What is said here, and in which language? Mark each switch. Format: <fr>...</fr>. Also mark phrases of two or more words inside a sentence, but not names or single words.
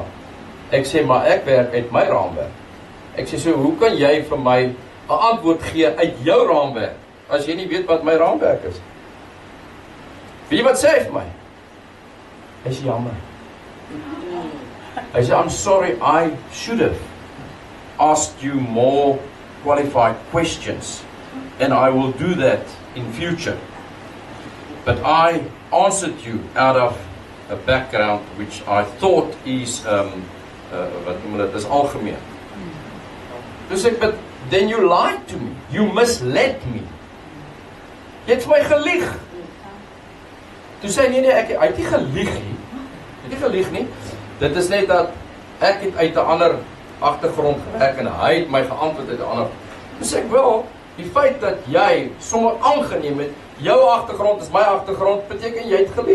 <af>Ek sê, maar ek werk uit my raamwerk. Ek sê, so hoe kan jy vir my 'n antwoord gee uit jou raamwerk, as jy nie weet wat my raamwerk is? Weet jy wat sê hy vir my? Hy sê, jammer. Hy sê,</af> <en>I'm sorry, I should have asked you more qualified questions, and I will do that in future. But I answered you out of a background which I thought is,</en> <af>wat noem dit, is algemeen. Dus ek,</af> <en>but then you lied to me, you misled me.</en> <af>Jy het vir my gelieg. Toe sê nee, hy het nie gelieg nie. Hy het nie gelieg nie. Dit is net dat ek het uit 'n ander agtergrond gewerk en hy het my geantwoord uit 'n ander. Toe sê ek wel, die feit dat jy sommer aangeneem het, jou agtergrond is my agtergrond, beteken jy het gelieg.</af>